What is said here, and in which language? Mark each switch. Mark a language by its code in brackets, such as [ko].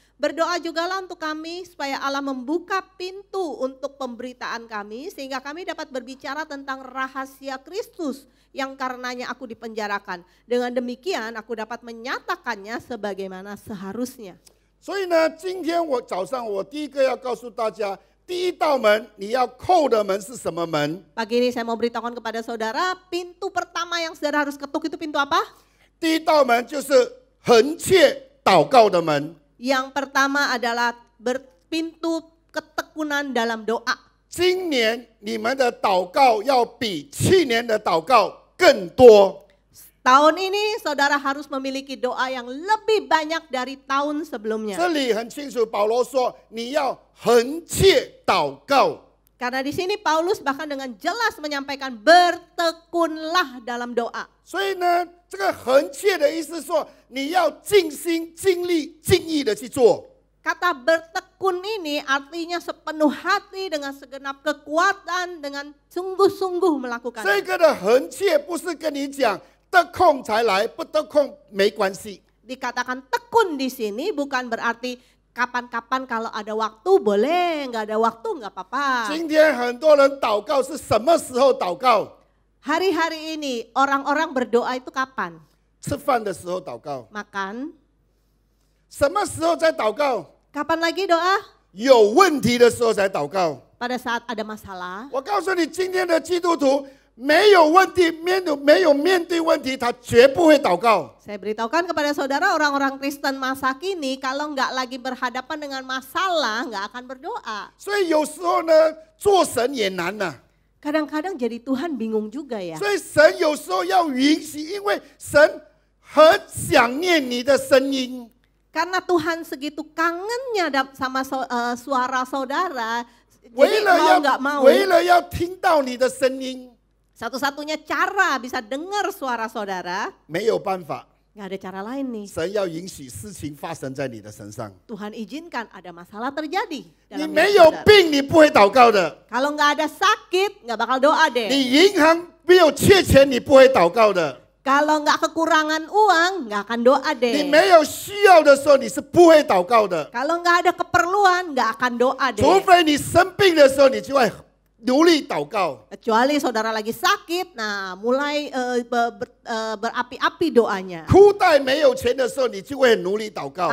[id] Berdoa jugalah untuk kami supaya Allah membuka pintu untuk pemberitaan kami sehingga kami dapat berbicara tentang rahasia Kristus yang karenanya aku dipenjarakan. Dengan demikian aku dapat menyatakannya sebagaimana seharusnya. [zh] 所以呢，今天我早上我第一个要告诉大家，第一道门你要叩的门是什么门？ [id] Pagi ini saya mau beritahukan kepada saudara, pintu pertama yang saudara harus ketuk itu pintu apa? [zh] 第一道门就是横切祷告的门。 [id] Yang pertama adalah pintu ketekunan dalam doa. [zh] 今年你们的祷告要比去年的祷告更多。 [id] Tahun ini saudara harus memiliki doa yang lebih banyak dari tahun sebelumnya. [zh] 这里很清楚，保罗说你要横切祷告。 [id] Karena di sini Paulus bahkan dengan jelas menyampaikan bertekunlah dalam doa. [zh] 所以呢，这个横切的意思说你要尽心、尽力、尽意的去做。 [id] Kata bertekun ini artinya sepenuh hati dengan segenap kekuatan dengan sungguh-sungguh melakukan. [zh] 这个的横切不是跟你讲得空才来，不得空没关系。 [id] Dikatakan tekun di sini bukan berarti kapan-kapan kalau ada waktu boleh, nggak ada waktu nggak apa-apa. [zh] 今天很多人祷告是什么时候祷告？ [id] Hari-hari ini orang-orang berdoa itu kapan? [zh] 吃饭的时候祷告。 [id] Makan. [zh] 什么时候在祷告？ [id] Kapan lagi doa? [zh] 有问题的时候才祷告。 [id] Pada saat ada masalah. [zh] 我告诉你，今天的基督徒没有问题，没有面对问题，他绝不会祷告。 [id] Saya beritahukan kepada saudara orang-orang Kristen masa kini kalau nggak lagi berhadapan dengan masalah nggak akan berdoa. [zh] 所以有时候呢，做神也难呐、 [id] Kadang-kadang jadi Tuhan bingung juga ya. [zh] 所以神有时候要允许，因为神很想念你的声音。 [id] Karena Tuhan segitu kangennya sama suara saudara, [zh] 为 [id] jadi [zh] 了 [id] mau nggak mau. [zh] 为了要听到你的声音， [id] Satu-satunya cara bisa dengar suara saudara, [zh] 没有办法， [id] nggak ada cara lain nih. [zh] 神要允许事情发生在你的身上。 [id] Tuhan izinkan ada masalah terjadi [zh] 你 [id] dalam hidup [zh] 没有 [id] saudara. [zh] 病，你不会祷告的； [id] Kalau nggak ada sakit, nggak bakal doa deh. [zh] 你银行没有缺钱，你不会祷告的； [id] Kalau nggak kekurangan uang, nggak akan doa [zh] 你 [id] deh. [zh] 没有需要的时候，你是不会祷告的。 [id] Kalau nggak ada keperluan, nggak akan doa deh. [zh] 除非你生病的时候，你就会努力祷告。 [id] Kecuali saudara lagi sakit, nah mulai berapi-api doanya. [zh] 裤袋没有钱的时候，你就会很努力祷告。